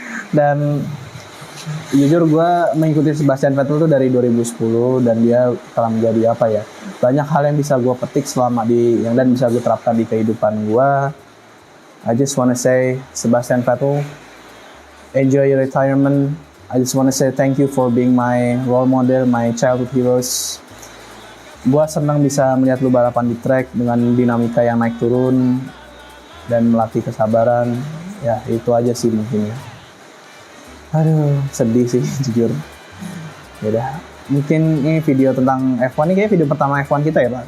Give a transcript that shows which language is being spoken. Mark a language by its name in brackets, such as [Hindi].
[Indonesian] Dan jujur gue mengikuti Sebastian Vettel tuh dari 2010, dan dia telah menjadi apa ya, banyak hal yang bisa gue petik selama dan bisa gue terapkan di kehidupan gue. [English] I just wanna say Sebastian Vettel, enjoy your retirement. I just wanna say thank you for being my role model, my childhood heroes. [Indonesian] Gue senang bisa melihat lu balapan di track dengan dinamika yang naik turun dan melatih kesabaran. Ya itu aja sih mungkin ya. Aduh, sedih sih jujur. Yaudah, mungkin ini video tentang F1 ini kayak video pertama F1 kita ya Pak.